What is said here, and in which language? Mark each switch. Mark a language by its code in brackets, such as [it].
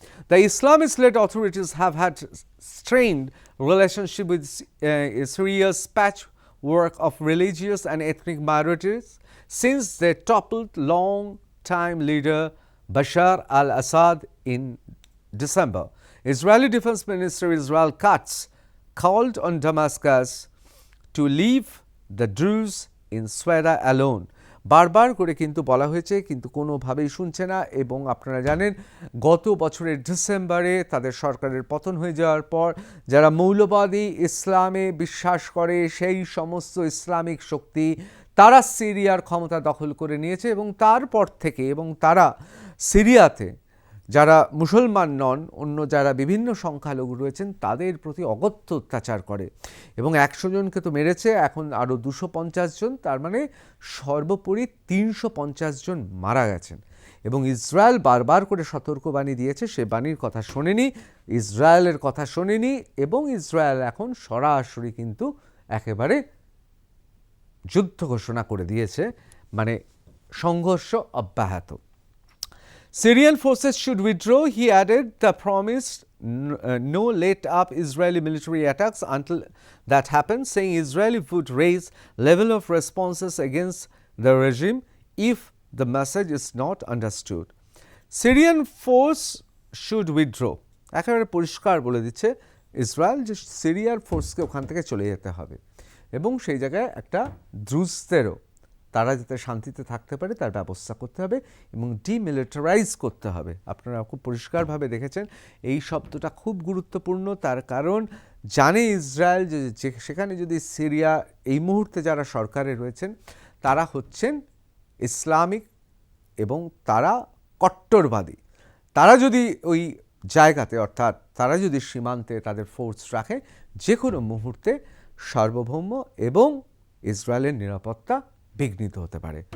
[en] The Islamist-led authorities have had strained relationship with Syria's patchwork of religious and ethnic minorities since they toppled long-time leader Bashar al-Assad in December. Israeli Defense Minister Israel Katz called on Damascus to leave the Druze in Sweda alone. [bn] বারবার করে কিন্তু বলা হয়েছে, কিন্তু কোনোভাবেই শুনছে না, এবং আপনারা জানেন গত বছরের ডিসেম্বরে তাদের সরকারের পতন হয়ে যাওয়ার পর যারা মৌলবাদী ইসলামে বিশ্বাস করে সেই সমস্ত ইসলামিক শক্তি তারা সিরিয়ার ক্ষমতা দখল করে নিয়েছে এবং তারপর থেকে তারা সিরিয়াতে যারা মুসলমান নন, অন্য যারা বিভিন্ন সংখ্যালঘু রয়েছেন তাদের প্রতি অগত্য অত্যাচার করে এবং 100 জনকে তো মেরেছে, এখন আরও 250 জন, তার মানে সর্বোপরি 350 জন মারা গেছেন। এবং ইসরায়েল বারবার করে সতর্কবাণী দিয়েছে, সে বাণীর কথা শোনেনি, ইসরায়েলের কথা শোনেনি, এবং ইসরায়েল এখন সরাসরি কিন্তু একেবারে যুদ্ধ ঘোষণা করে দিয়েছে, মানে সংঘর্ষ অব্যাহত। [en] Syrian forces should withdraw, he added. The promise no let up Israeli military attacks until that happens, saying Israeli would raise level of responses against the regime if the message is not understood. Syrian force should withdraw. [bn] একেবারে পরিষ্কার বলে দিচ্ছে Israel যে সিরিয়ার ফোর্সকে ওখান থেকে চলে যেতে হবে এবং সেই জায়গায় একটা দ্রুজদেরও তারা যাতে শান্তিতে থাকতে পারে তার ব্যবস্থা করতে হবে এবং ডিমিলিটারাইজ করতে হবে। আপনারা খুব পরিষ্কারভাবে দেখেছেন এই শব্দটা খুব গুরুত্বপূর্ণ, তার কারণ জানে ইসরায়েল যে সেখানে যদি সিরিয়া এই মুহূর্তে যারা সরকারে রয়েছেন তারা হচ্ছেন ইসলামিক এবং তারা কট্টরবাদী, তারা যদি ওই জায়গাতে অর্থাৎ তারা যদি সীমান্তে তাদের ফোর্স রাখে যে কোনো মুহূর্তে সার্বভৌম এবং ইসরায়েলের নিরাপত্তা বিঘ্নিত হতে পারে।